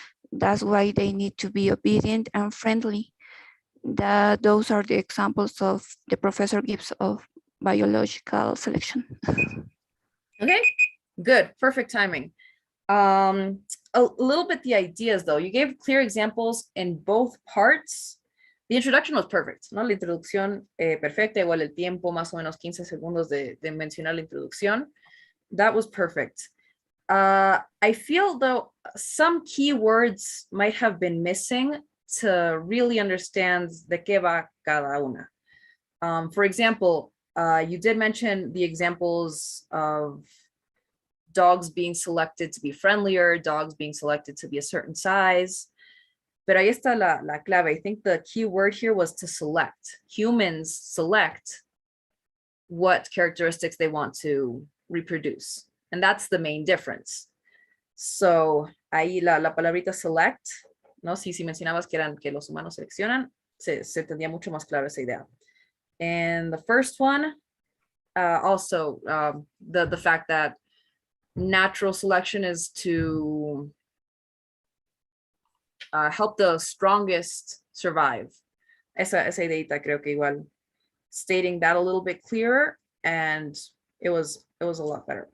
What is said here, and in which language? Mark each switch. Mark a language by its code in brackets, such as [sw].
[en] That's why they need to be obedient and friendly. Those are the examples of the professor gives of biological selection. Okay, good, perfect timing. A little bit the ideas though. You gave clear examples in both parts. The introduction was perfect, [es] ¿no? La introducción perfecta, igual el tiempo, más o menos 15 segundos de mencionar la introducción. [en] That was perfect. I feel though some keywords might have been missing to really understand [es] de qué va cada una. [en] For example, you did mention the examples of dogs being selected to be friendlier, dogs being selected to be a certain size. [es] Pero ahí está la clave. [en] I think the key word here was to select. Humans select what characteristics they want to reproduce. And that's the main difference. [es] So ahí la palabrita select, ¿no? Si mencionabas que los humanos seleccionan, se tendría mucho más claro esa idea. [en] And the first one, also the fact that natural selection is to help the strongest survive. [es] Esa ideita creo que igual [en] stating that a little bit clearer, and it was a lot better.